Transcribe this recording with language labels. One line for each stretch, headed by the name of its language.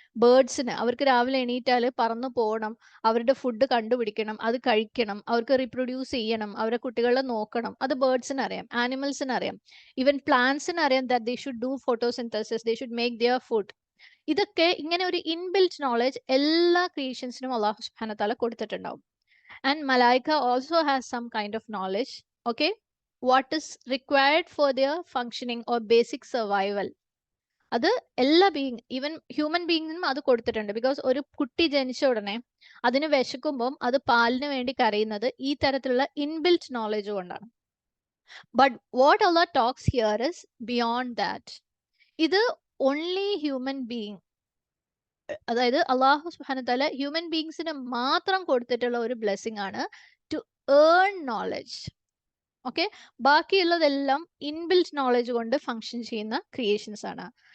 Malayalam: ബേർഡ്സിന് അവർക്ക് രാവിലെ എണീറ്റാൽ പറന്നു പോകണം, അവരുടെ ഫുഡ് കണ്ടുപിടിക്കണം, അത് കഴിക്കണം, അവർക്ക് റീപ്രൊഡ്യൂസ് ചെയ്യണം, അവരുടെ കുട്ടികളെ നോക്കണം, അത് ബേർഡ്സിന് അറിയാം, ആനിമൽസിന് അറിയാം. ഈവൻ പ്ലാന്റ്സിന് അറിയാം
English: That they should do photosynthesis, they should make their food.
Malayalam: ഇതൊക്കെ ഇങ്ങനെ ഒരു ഇൻബിൽറ്റ് നോളജ് എല്ലാ ക്രിയേഷൻസിനും അള്ളാഹു സുബ്ഹാനഹു വതആല കൊടുത്തിട്ടുണ്ടാവും.
English: And Malaika also has some kind of knowledge, okay? What is required for their functioning or basic survival.
Malayalam: അത് എല്ലാ ബീയിങ്, ഈവൻ ഹ്യൂമൻ ബീയിങ്ങിനും അത് കൊടുത്തിട്ടുണ്ട്. ബിക്കോസ് ഒരു കുട്ടി ജനിച്ച ഉടനെ അതിന് വിശക്കുമ്പം അത് പാലിന് വേണ്ടി കരയുന്നത് ഈ തരത്തിലുള്ള ഇൻബിൽറ്റ് നോളജ് കൊണ്ടാണ്.
English: But what Allah talks here is beyond that.
Malayalam: ഇത് only human being, അതായത് അള്ളാഹു സുബ്ഹാനഹു വതആല ഹ്യൂമൻ ബീയിങ്സിന് മാത്രം കൊടുത്തിട്ടുള്ള ഒരു ബ്ലെസ്സിങ് ആണ്,
English: To earn knowledge.
Malayalam: ഓക്കെ, ബാക്കിയുള്ളതെല്ലാം ഇൻബിൽറ്റ് നോളജ് കൊണ്ട് ഫങ്ഷൻ ചെയ്യുന്ന ക്രിയേഷൻസ് ആണ്.